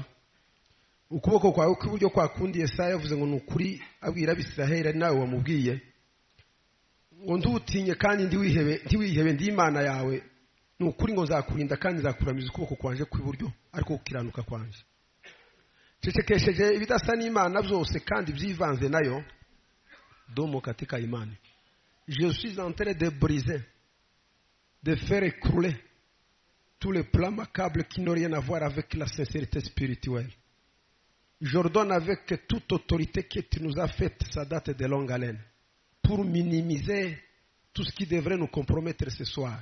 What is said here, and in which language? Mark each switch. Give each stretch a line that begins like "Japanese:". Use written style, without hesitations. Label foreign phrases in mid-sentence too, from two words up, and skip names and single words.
Rundi: Ukuboko kwawe kw'iburyo kwakundi Yesaya yavuze ngo nukuri abwira Abisiraheli ari nawe wamubwiye ngo ndutinye kandi ndiwihebe ndi Imana yawe, nukuri ngo nzakurinda kandi nzakuramiza ukuboko kwanje kw'iburyo ariko ukiranuka kwanje. Cecekesheje ibidasa n'Imana byose kandi byivanze nayo domo
Swahili: katika imani.
French: Je suis en train de briser, de faire écrouler tous les plans macabres qui n'ont rien à voir avec la sincérité spirituelle. J'ordonne avec toute autorité que tu nous as faite, ça date de longue haleine, pour minimiser tout ce qui devrait nous compromettre ce soir.